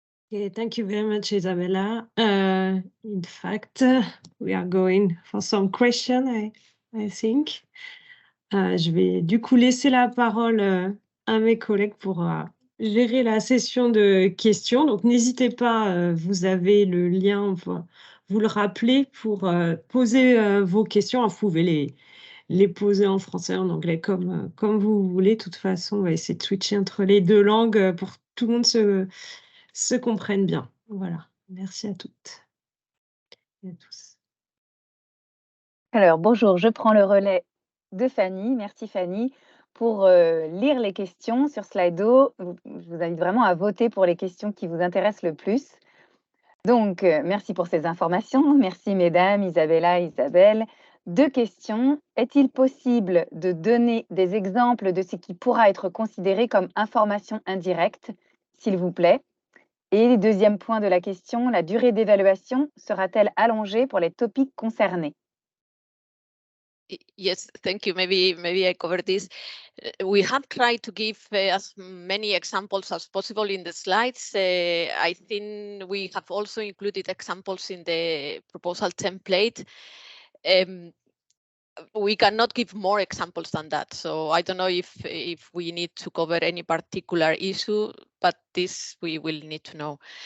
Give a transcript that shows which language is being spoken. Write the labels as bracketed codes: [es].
[en] Okay, thank you very much, Isabella. In fact, we are going for some question, I think. [fr] Je vais du coup laisser la parole à mes collègues pour gérer la session de questions. Donc, n'hésitez pas, vous avez le lien, vous le rappelez pour poser vos questions. Vous pouvez les poser en français, en anglais, comme vous voulez. De toute façon, on va essayer de switcher entre les deux langues pour que tout le monde se comprenne bien. Voilà, merci à toutes et à tous. Alors, bonjour, je prends le relais de Fanny. Merci Fanny pour lire les questions sur Slido. Je vous invite vraiment à voter pour les questions qui vous intéressent le plus. Donc, merci pour ces informations. Merci mesdames, Isabella, Isabelle. 2 questions. Est-il possible de donner des exemples de ce qui pourra être considéré comme information indirecte, s'il vous plaît? Et deuxième point de la question, la durée d'évaluation sera-t-elle allongée pour les topics concernés? [en] Yes, thank you. Maybe I covered this. We have tried to give as many examples as possible in the slides. I think we have also included examples in the proposal template. We cannot give more examples than that. So I don't know if we need to cover any particular issue, but this we will need to know.